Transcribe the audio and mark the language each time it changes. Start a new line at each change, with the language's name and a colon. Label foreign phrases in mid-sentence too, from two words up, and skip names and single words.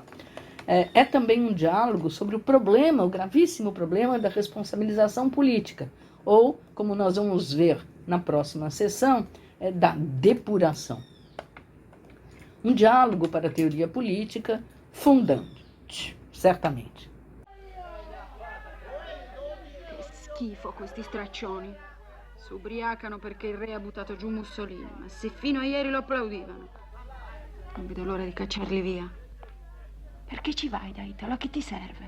Portuguese: É também um diálogo sobre o problema, o gravíssimo problema da responsabilização política, ou, como nós vamos ver na próxima sessão, da depuração. Um diálogo para a teoria política fundante, certamente.
Italian: Che schifo questi straccioni. Si ubriacano perché il re ha buttato giù Mussolini, ma se fino a ieri lo applaudivano. Non vedo l'ora di cacciarli via. Perché ci vai da Italo? A che ti serve?